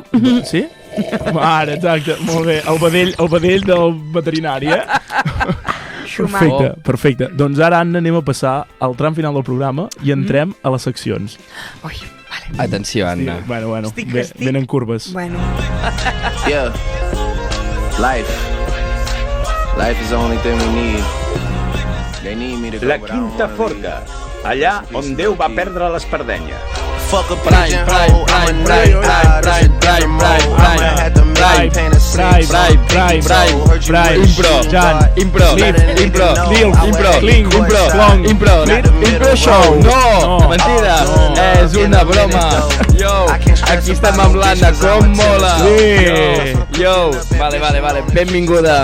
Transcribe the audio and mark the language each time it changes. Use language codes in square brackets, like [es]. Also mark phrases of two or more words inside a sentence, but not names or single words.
[ca] Sí? Ara, exacte, molt bé. El vedell del veterinari, Perfecte. Doncs ara, Anna, anem a passar al tram final del programa i entrem a les seccions. Ui, vale. Atenció, Anna. Bueno, venen curves. Bueno. [en] Yeah. Life is the only thing we need. They need me to go, [ca] La Quinta Forca, allà on Déu va perdre l'espardenya. [en] Fuck a pigeon hole, I'm a night guy, that shit different mode. I'ma have to make paint a six. Impro show. [ca] No, mentida, és una broma. Yo, aquí estem amb l'Anna, com mola. Yo, vale, benvinguda.